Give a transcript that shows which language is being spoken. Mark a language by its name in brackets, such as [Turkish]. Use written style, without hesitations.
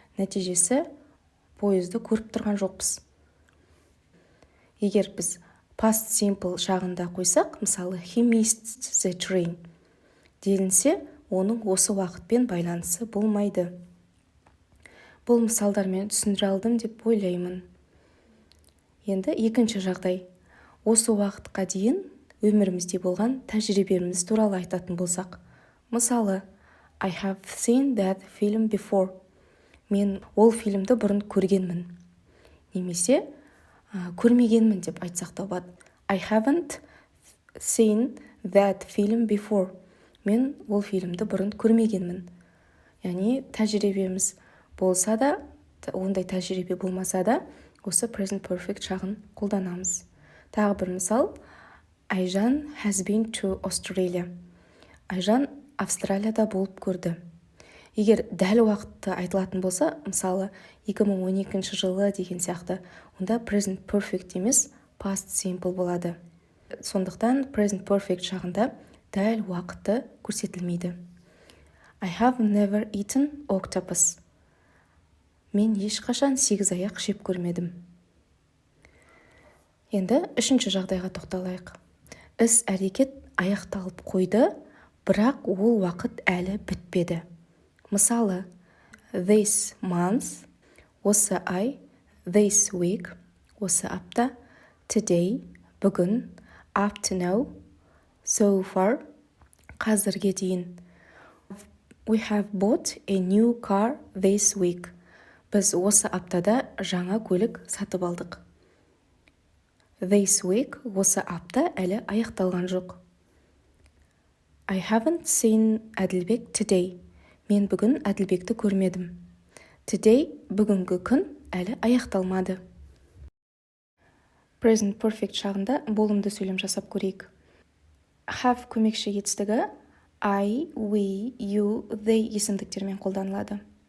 [Kazakh] Нәтижесі пойызды көріп тұрған жоқпыз. Егер біз past simple шағында қойсақ, мысалы [English] he missed the train [Kazakh] делінсе, оның осы уақытпен байланысы болмайды. Бұл мысалдармен түсіндіре алдым деп ойлаймын. Енді екінші жағдай. Осы уақытқа дейін өмірімізде болған тәжірибеміз туралы айтатын болсақ. [English] Мысалы, I have seen that film before. [Kazakh] Мен ол фильмді бұрын көргенмін. Немесе көрмегенмін деп айтсақ та болады. [English] I haven't seen that film before. [Kazakh] Мен ол фильмді бұрын көрмегенмін. Яғни тәжірибеміз болса да, ондай тәжірибе болмаса да, осы present perfect шағын қолданамыз. Тағы бір мысал. Айжан [English] has been to Australia. [Kazakh] Айжан Австралияда болып көрді. Егер дәл уақытты айтылатын болса, мысалы 2012 жылы деген сияқты, онда present perfect емес past simple болады. Сондықтан present perfect шағында дәл уақытты көрсетілмейді. [English] I have never eaten octopus. [Kazakh] Мен ешқашан сегізаяқ жеп көрмедім. Енді үшінші жағдайға тоқталайық. Іс әрекет аяқталып қойды, бірақ ол уақыт әлі бітпеді. [English] Мысалы, this month, [Kazakh] осы ай, [English] this week, [Kazakh] осы апта, [English] today, [Kazakh] бүгін, [English] up to now, so far, [Kazakh] қазірге дейін. [English] We have bought a new car this week. [Kazakh] Біз осы аптада жаңа көлік сатып алдық. [English] This week, [Kazakh] осы апта әлі аяқталған жоқ. [English] I haven't seen Әділбек today. [Kazakh] Мен бүгін Әділбекті көрмедім. [English] Today, [Kazakh] бүгінгі күн әлі аяқталмады. Present perfect шағында болымды сөйлем жасап көрейік. Have көмекші етістігі I, we, you, they есімдіктермен қолданылады.